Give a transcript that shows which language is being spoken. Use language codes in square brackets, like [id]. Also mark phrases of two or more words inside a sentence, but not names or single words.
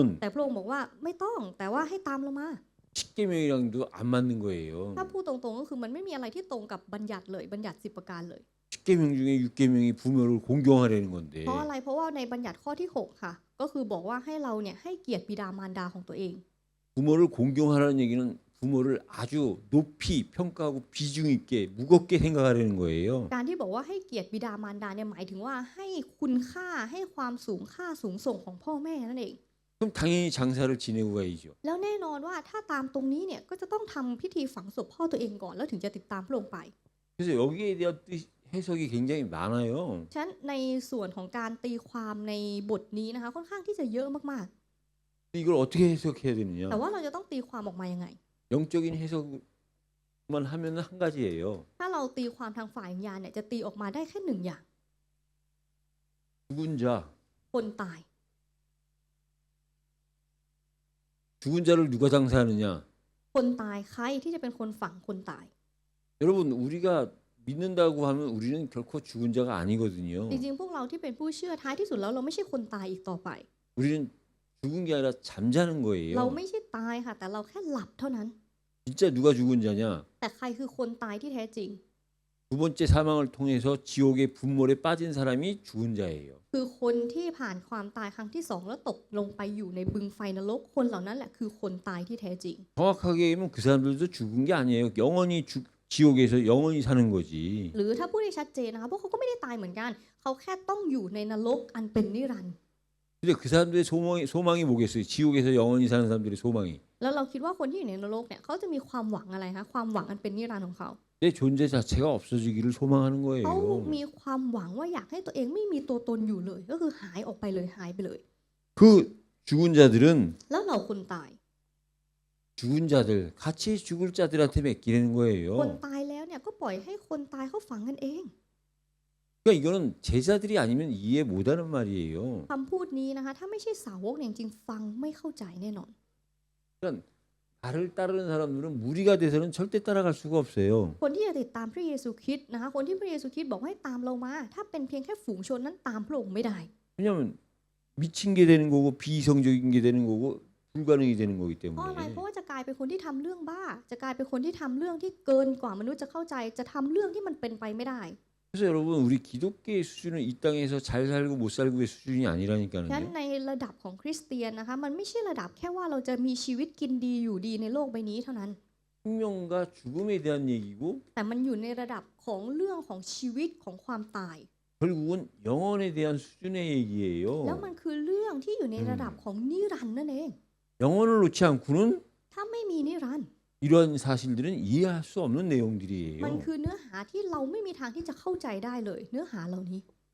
[th] แต่พระองค์บอกว่าไม่ต้องแต่ว่าให้ตามเรามา [ko] 십계명이랑도 안 맞는 거예요. [th] ถ้าพูดตรงๆก็คือมันไม่มีอะไรที่ตรงกับบัญญัติเลยบัญญัติ10 ประการเลย [ko] 십계명 중에 6계명이 부모를 공경하려는 건데 [th] เพราะอะไรเพราะว่าในบัญญัติข้อที่6ค่ะก็คือบอกว่าให้เราเนี่ยให้เกียรติบิดามารดาของตัวเอง [ko] 부모를 공경하라는 얘기는 부모를 아주 높이 평가하고 비중 있게 무겁게 생각하려는 거예요. [th] การที่บอกว่าให้เกียรติบิดามารดาเนี่ยหมายถึงว่าให้คุณค่าให้ความสูงค่าสูงส่งของพ่อแม่นั่นเอง [ko] 그럼 당연히 장사를 지내고 가야죠. [th] แล้วแน่นอนว่าถ้าตามตรงนี้เนี่ยก็จะต้องทำพิธีฝังศพพ่อตัวเองก่อนแล้วถึงจะติดตามพระองค์ไป [ko] 그래서 여기에 대한 해석이 굉장히 많아요. [th] ฉะนั้นในส่วนของการตีความในบทนี้นะคะค่อนข้างที่จะเยอะมาก [ko] 이걸 어떻게 해석해야 ๆ 되느냐? [th] แต่ว่าเราจะต้องตีความออกมายังไง [ko] 영적인 해석만 하면 한 가지예요. [th] ถ้าเราตีความทางฝ่ายวิญญาณเนี่ยจะตีออกมาได้แค่หนึ่งอย่าง [ko] 죽은 자, [th] คนตาย [ko] 죽은 자를 누가 장사하느냐? [th] คนตายใครที่จะเป็นคนฝังคนตาย [ko] 여러분 우리가 믿는다고 하면 우리는 결코 죽은 자가 아니거든요. [th] จริงๆพวกเราที่เป็นผู้เชื่อท้ายที่สุดแล้วเราไม่ใช่คนตายอีกต่อไป [ko] 우리는 죽은 게 아니라 잠자는 [th] เรา [ko] 거예요. [th] ไม่ใช่ตายค่ะแต่เราแค่หลับเท่านั้น [ko] 진짜 누가 죽은 자냐? [th] แต่ใครคือคนตายที่แท้จริง [ko] 두 번째 사망을 통해서 지옥의 분몰에 빠진 사람이 죽은 자예요. [th] คือคนที่ผ่านความตายครั้งที่สองแล้วตกลงไปอยู่ในบึงไฟนรกคนเหล่านั้นแหละคือคนตายที่แท้จริง [ko] 정확하게 얘기하면 그 사람들도 죽은 게 아니에요. 영원히 지옥에서 영원히 사는 거지. [th] หรือถ้าพูดให้ชัดเจนนะคะพวกเขาก็ไม่ได้ตายเหมือนกันเขาแค่ต้องอยู่ในนรกอันเป็นนิรันดร์ [ko] 근데 그 사람들의 소망이 뭐겠어요? 지옥에서 영원히 사는 사람들의 소망이 [th] แล้วเราคิดว่าคนที่อยู่ในนรกเนี่ยเขาจะมีความหวังอะไรคะความหวังอันเป็นนิรันดร์ของเขา [ko] 내 존재 자체가 없어지기를 소망하는 [th] เขา [ko] 거예요. [th] มีความหวังว่าอยากให้ตัวเองไม่มีตัวตนอยู่เลย ก็คือหายออกไปเลยหายไปเลย [ko] 그 죽은 자들은 [th] แล้วเราคนตาย [ko] 죽은 자들 같이 죽을 자들한테 맡기는 [th] คน [ko] 거예요. [th] ตายแล้วเนี่ยก็ปล่อยให้คนตายเขาฝังกันเอง [ko] 그러니까 이거는 제자들이 아니면 이해 못하는 말이에요. [th] คำพูดนี้นะคะถ้าไม่ใช่สาวกเนี่ยจริงๆฟังไม่เข้าใจแน่นอน [ko] 그러니까 나를 따르는 사람들은 무리가 돼서는 절대 따라갈 수가 없어요. [th] คนที่จะติดตามพระเยซูคริสต์นะคะคนที่พระเยซูคริสต์บอกให้ตามเรามา ถ้าเป็นเพียงแค่ฝูงชนนั้นตามพระองค์ไม่ได้ [ko] 왜냐하면 미친 게 되는 거고 비이성적인 게 되는 거고 불가능이 되는 거기 [th] เพราะอะไร [ko] 때문에 [th] เพราะว่าจะกลายเป็นคนที่ทำเรื่องบ้า จะกลายเป็นคนที่ทำเรื่องที่เกินกว่ามนุษย์จะเข้าใจ จะทำเรื่องที่มันเป็นไปไม่ได้ [ko] 그래서 여러분 우리 기독교의 수준은 이 땅에서 잘 살고 못 살고의 수준이 [th] ฉะนั้น [ko] 아니라니까요. [th] ในระดับของคริสเตียนนะคะมันไม่ใช่ระดับแค่ว่าเราจะมีชีวิตกินดีอยู่ดีในโลกใบนี้เท่านั้น [ko] 생명과 죽음에 대한 얘기고 [th] แต่มันอยู่ในระดับของเรื่องของชีวิตของความตาย [ko] 결국은 영혼에 대한 수준의 [th] แล้ว [ko] 얘기예요. [th] มันคือเรื่องที่อยู่ในระดับของนิรันดร์นั่นเอง [ko] 영혼을 놓지 않고는 [th] ถ้าไม่มีนิรันดร์ [ko] 이런 사실들은 이해할 수 없는 [th] มัน [ko] 내용들이에요. [th] คือเนื้อหาที่เราไม่มีทางที่จะเข้าใจได้เลย เนื้อหาเหล่านี้